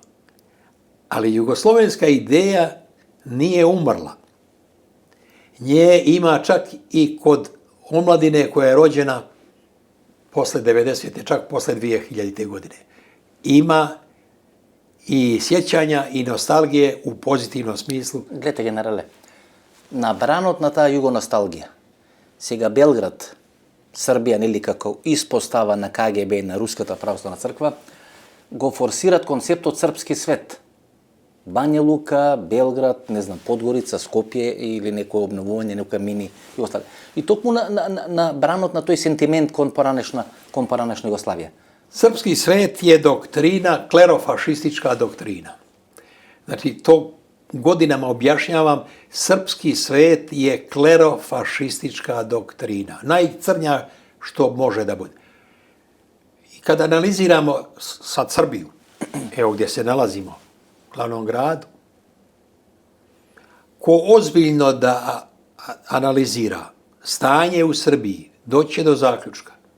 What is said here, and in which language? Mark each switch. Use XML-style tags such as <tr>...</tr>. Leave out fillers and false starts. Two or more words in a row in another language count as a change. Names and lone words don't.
<sr>Ali jugoslovenska ideja nije umrla. Nje ima čak i kod omladine koja je rođena posle 90. čak posle 2000. godine. Ima i sjećanja i nostalgije u pozitivnom smislu.</sr> <mk>Гледайте, генерале, на бранот на таа југоносталгија, сега Белград, Србија, нели како испостава на КГБ и на Руската православна црква, го форсират концептот српски свет. Бања Лука, Белград, не знам, Подгорица, Скопје или некој обновување, некоја мини Југославија. И токму на бранот на тој сентимент кон поранешна Југославија.</mk> <sr>Srpski svet je doktrina, klerofašistička doktrina. Znači, to godinama objašnjavam, srpski svet je klerofašistička doktrina. Najcrnja što može da bude. I kada analiziramo sad Srbiju, evo gdje se nalazimo, u glavnom gradu, ko ozbiljno da analizira stanje u Srbiji, doće do zaključka.</sr>